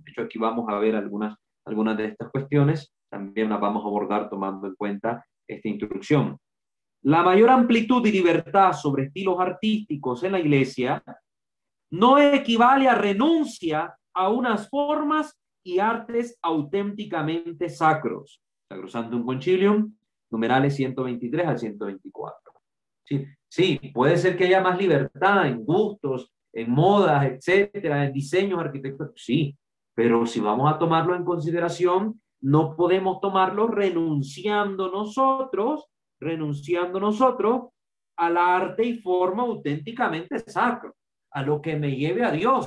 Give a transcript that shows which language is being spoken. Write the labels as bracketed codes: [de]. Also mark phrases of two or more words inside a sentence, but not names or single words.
[es] De hecho, aquí vamos a ver algunas de estas cuestiones, también las vamos a abordar tomando en cuenta esta instrucción. La mayor amplitud y libertad sobre estilos artísticos en la Iglesia no equivale a renuncia a unas formas y artes auténticamente sacros. Sacrosanctum Concilium, numerales 123 al 124. Sí, puede ser que haya más libertad en gustos, en modas, etcétera, en diseños arquitectónicos, sí, pero si vamos a tomarlo en consideración, no podemos tomarlo renunciando nosotros al arte y forma auténticamente sacro, a lo que me lleve a Dios.